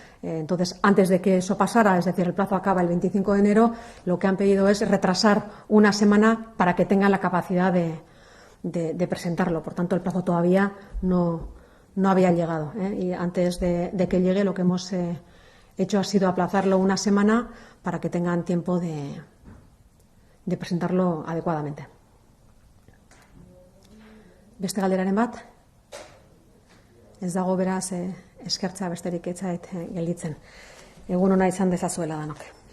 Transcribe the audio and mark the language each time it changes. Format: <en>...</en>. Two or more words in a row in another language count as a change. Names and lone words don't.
<es>Entonces, antes de que eso pasara, es decir, el plazo acaba el 25 de enero, lo que han pedido es retrasar una semana para que tengan la capacidad de presentarlo. Por tanto, el plazo todavía no había llegado. Y antes de que llegue, lo que hemos hecho ha sido aplazarlo una semana para que tengan tiempo de presentarlo adecuadamente.</es> <eu>Beste galderaren bat? Ez dago beraz eskertza besterik ez zait gelditzen. Egun ona izan dezazuela danok.</eu>